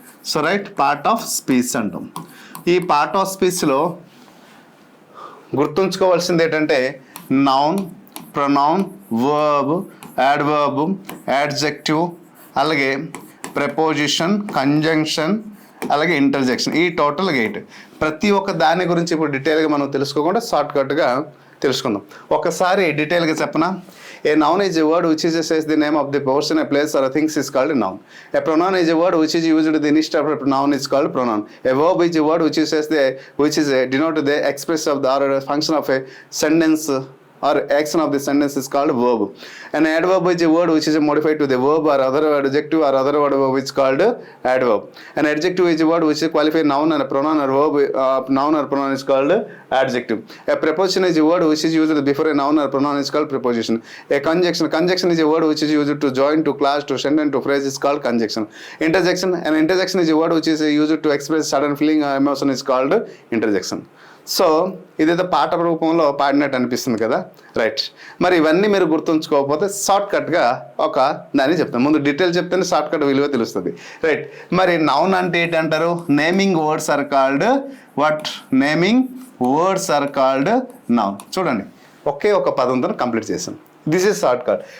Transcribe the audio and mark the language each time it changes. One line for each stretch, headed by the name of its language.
Telugu: So right, part of speech అంటాం. ఈ part of స్పీచ్లో గుర్తుంచుకోవాల్సింది ఏంటంటే noun, pronoun, verb, adverb, adjective, అలాగే ప్రెపోజిషన్, కంజంక్షన్, అలాగే ఇంటర్జెక్షన్. ఈ టోటల్గా 8. ప్రతి ఒక్క దాని గురించి ఇప్పుడు డీటెయిల్గా మనం తెలుసుకోకుండా షార్ట్కట్గా తెలుసుకుందాం. ఒకసారి డీటెయిల్గా చెప్పనా?
English: A noun is a word which is says the name of the person, a place or a things is called a noun. A pronoun is a word which is used the initial of a noun is called pronoun. A verb is a word which is denote the express of the or function of a sentence or action of the sentence is called verb. An adverb is a word which is modified to the verb or other adjective or other word which is called adverb. An adjective is a word which is qualified noun and a pronoun or verb, noun or pronoun is called adjective. A preposition is a word which is used before a noun or pronoun is called preposition. A conjunction is a word which is used to join, to class, to sentence, to phrase is called conjunction. An interjection is a word which is used to express sudden feeling or emotion is called interjection.
Telugu: So ఇదేదో పాట రూపంలో పాడినట్టు అనిపిస్తుంది కదా. Right, మరి ఇవన్నీ మీరు గుర్తుంచుకోకపోతే షార్ట్కట్గా ఒక దాన్ని చెప్తాను. ముందు డీటెయిల్ చెప్తేనే షార్ట్కట్ విలువ తెలుస్తుంది. రైట్, మరి నౌన్ అంటే ఏంటంటారు?
English: Naming words are called what? Naming words are called noun.
Telugu: చూడండి, ఒకే ఒక పదంతో కంప్లీట్ చేసాం.
English: This is shortcut.